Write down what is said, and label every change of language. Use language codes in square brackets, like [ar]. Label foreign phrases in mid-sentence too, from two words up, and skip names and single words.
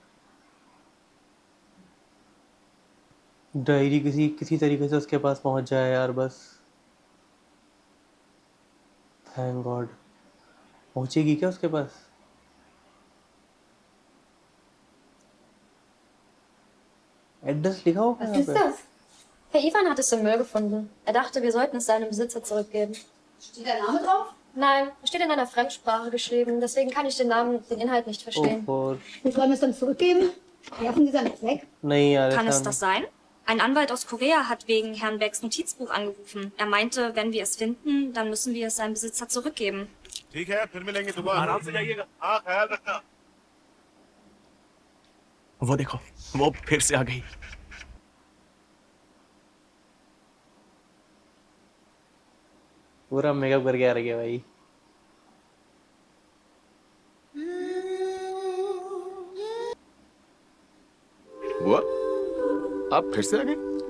[hi] डायरी किसी किसी तरीके से उसके पास पहुंच जाए यार, बस। [en] Thank God. [hi] पहुंचेगी क्या उसके पास? एड्रेस लिखा होगा [de] Was [hi] यहाँ [de] ist [hi] पे। [de] das? Herr Ivan hat es im Müll gefunden. Er dachte, wir sollten es seinem Besitzer zurückgeben. Steht der Name drauf? Nein, steht in einer Fremdsprache geschrieben. Deswegen kann ich den Namen, den Inhalt nicht verstehen. ओह, Wir sollen es dann zurückgeben? Werfen Sie seinen weg? [hi] नहीं यार, [de] Kann [hi] ऐसा [de] es das sein? Ein Anwalt aus Korea hat wegen Herrn Becks Notizbuch angerufen. Er meinte, wenn wir es finden, dann müssen wir es seinem Besitzer zurückgeben. [hi] ठीक है, फिर मिलेंगे सुबह। आराम से जाइएगा। हाँ, ख्याल रखना। वो देखो, वो फिर से आ गई। पूरा मेकअप करके आ रही है भाई। बुआ, आप फिर से आ गई?